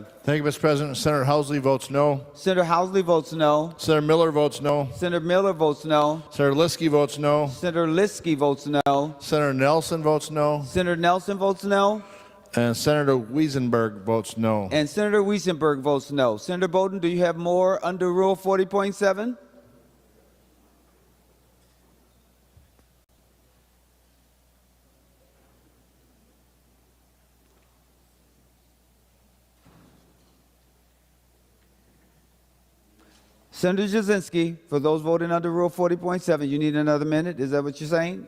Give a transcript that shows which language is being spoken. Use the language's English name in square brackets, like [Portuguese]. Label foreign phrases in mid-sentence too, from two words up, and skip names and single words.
[English] Thank you, Mr. President. Senator Housley votes no. Senator Housley votes no. Senator Miller votes no. Senator Miller votes no. Senator Liskey votes no. Senator Liskey votes no. Senator Nelson votes no. Senator Nelson votes no. And Senator Wiesenberg votes no. And Senator Wiesenberg votes no. Senator Bowden, do you have more under Rule 40.7? Senator Jasinski, for those voting under Rule 40.7, you need another minute? Is that what you're saying?